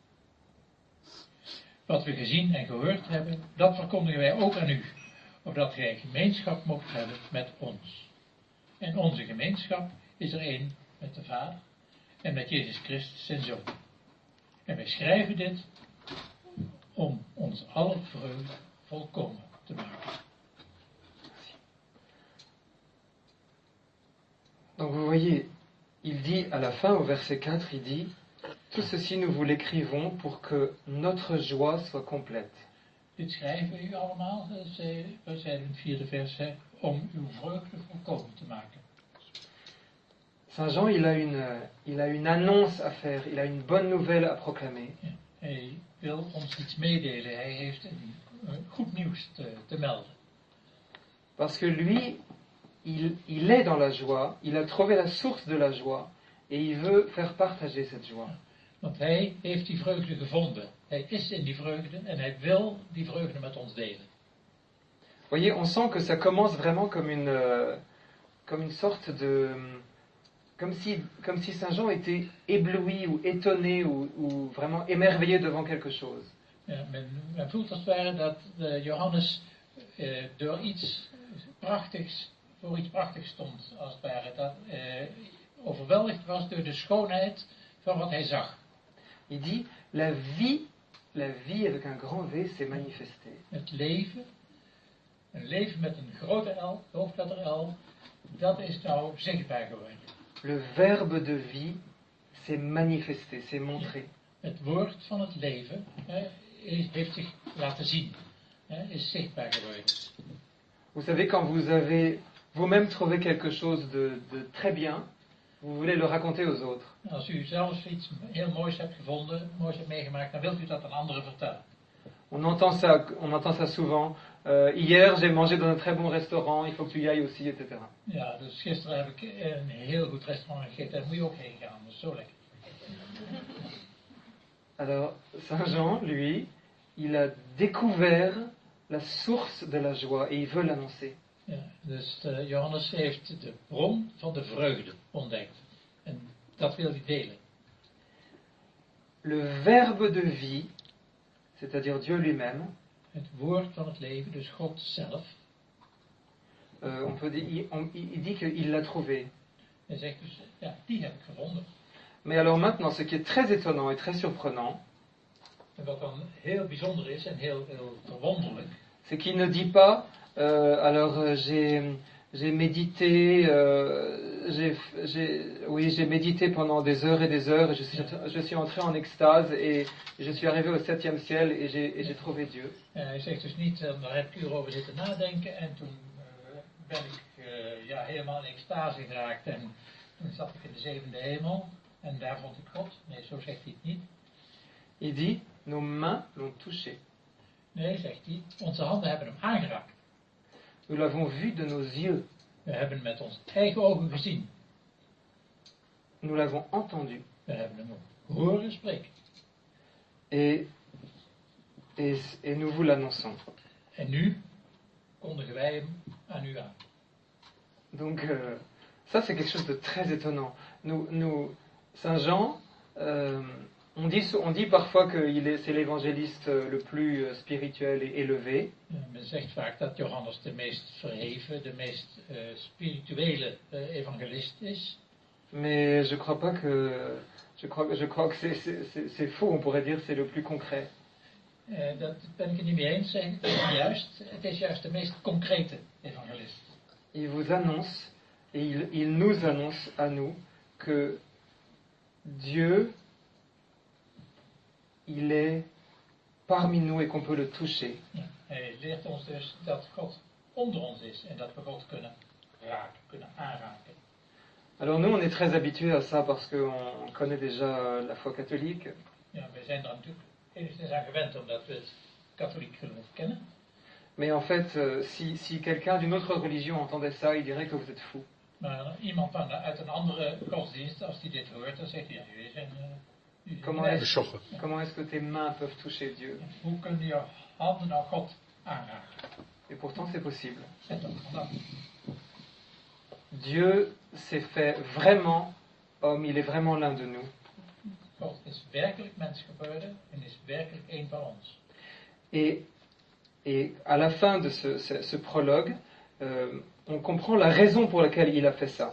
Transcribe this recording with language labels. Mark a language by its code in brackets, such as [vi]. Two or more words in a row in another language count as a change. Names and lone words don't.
[nl] Wat we gezien en gehoord hebben, dat verkondigen wij ook aan u, opdat gij gemeenschap mocht hebben met ons. En onze gemeenschap is er één met de Vader en met Jezus Christus zijn Zoon. En wij schrijven dit om ons aller vreugde volkomen te maken. [fr] Donc vous voyez, il dit à la fin, au verset 4, il dit: tout ceci nous vous l'écrivons pour que notre joie soit complète. [nl] Dit schrijven we u allemaal, we zeiden in het 4e vers, om uw vreugde volkomen te maken. [fr] Saint Jean, il a une annonce à faire, il a une bonne nouvelle à proclamer. [nl] Ja, hij wil ons iets meedelen, hij heeft goed nieuws te melden. [fr] Parce que lui, il est dans la joie, il a trouvé la source de la joie et il veut faire partager cette joie. [nl] Want hij heeft die vreugde gevonden. Hij is in die vreugde en hij wil die vreugde met ons delen. [fr] Vous voyez, on sent que ça commence vraiment comme une sorte de... Comme si Saint Jean était ébloui ou étonné ou vraiment émerveillé devant quelque chose. [nl] Ja, men voelt als het ware dat Johannes voor iets prachtigs stond, als het ware. Dat overweldigd was door de schoonheid van wat hij zag. [fr] Il dit, la vie avec un grand V s'est manifestée. [nl] Het leven, een leven met een grote L, hoofdletter L, dat is nou zichtbaar geworden. [fr] Le verbe de vie s'est manifesté, s'est montré. [nl] Het woord van het leven heeft zich laten zien, is zichtbaar geworden. [fr] Vous savez, quand vous avez vous-même trouvé quelque chose de très bien, vous voulez le raconter aux autres. [nl] Als u zelf iets heel moois hebt gevonden, moois hebt meegemaakt, dan wilt u dat aan anderen vertellen. [fr] On entend ça souvent. Hier, j'ai mangé dans un très bon restaurant, il faut que tu y ailles aussi, etc. [nl] Ja, dus gisteren heb ik een heel goed restaurant gegeten, daar moet je ook heen gaan, dat is zo lekker. [fr] Alors, Saint Jean, lui, il a découvert la source de la joie et il veut l'annoncer. [nl] Ja, dus Johannes heeft de bron van de vreugde ontdekt. En dat wil hij delen. [fr] Le verbe de vie, c'est-à-dire Dieu lui-même, [nl] Het woord van het leven, dus God zelf. [fr] il dit qu'il l'a trouvé. [nl] Hij zegt dus, ja, die heb ik gevonden. [fr] Mais alors maintenant, ce qui est très étonnant et très surprenant, [nl] En wat dan heel bijzonder is en heel verwonderlijk, [fr] c'est qu'il ne dit pas, j'ai médité, j'ai médité pendant des heures et des heures, et je suis entré en extase, et je suis arrivé au 7e ciel, et j'ai trouvé Dieu. [nl] hij zegt dus niet, daar heb ik uren over zitten nadenken en toen ben ik helemaal in extase geraakt en toen zat ik in de 7e hemel en daar vond ik God. Nee, zo zegt hij het niet. [fr] Il dit, nos mains l'ont touché. [nl] Nee, zegt hij, onze handen hebben hem aangeraakt. [fr] Nous l'avons vu de nos yeux. [nl] We hebben met onze eigen ogen gezien. [fr] Nous l'avons entendu. [nl] We hebben hem horen spreken. [fr] Et nous vous l'annonçons. [nl] En nu kondigen wij hem aan u aan. [fr] Donc, ça c'est quelque chose de très étonnant. Saint Jean, on dit parfois que c'est l'évangéliste le plus spirituel et élevé. [nl] Men zegt vaak dat Johannes de meest verheven, de meest spirituele evangelist is. [fr] Mais je crois que c'est faux. On pourrait dire que c'est le plus concret. [nl] Dat ben ik het niet mee eens. Het is juist de meest concrete evangelist. [fr] Il vous annonce et il nous annonce à nous que Dieu, il est parmi nous et qu'on peut le toucher. [nl] Ja, hij leert ons dus dat God onder ons is en dat we God kunnen raken, kunnen aanraken. [fr] Alors nous, on est très habitués à ça parce qu'on connaît déjà la foi catholique. [nl] Ja, we zijn daar natuurlijk enigszins aan gewend omdat we het katholiek geloof kennen. [fr] Mais en fait, si quelqu'un d'une autre religion entendait ça, il dirait que vous êtes fou. [nl] Maar iemand uit een andere godsdienst, als die dit hoort, dan zegt hij, ja, jullie zijn... [fr] Comment est-ce que tes mains peuvent toucher Dieu? [nl] Hoe kunnen je handen nou God aanraken? [fr] Et pourtant, c'est possible. [nl] En toch kan dat. [fr] Dieu s'est fait vraiment homme, il est vraiment l'un de nous. [nl] God is werkelijk mens geworden en is werkelijk een van ons. [fr] Et à la fin de ce prologue, on comprend la raison pour laquelle il a fait ça.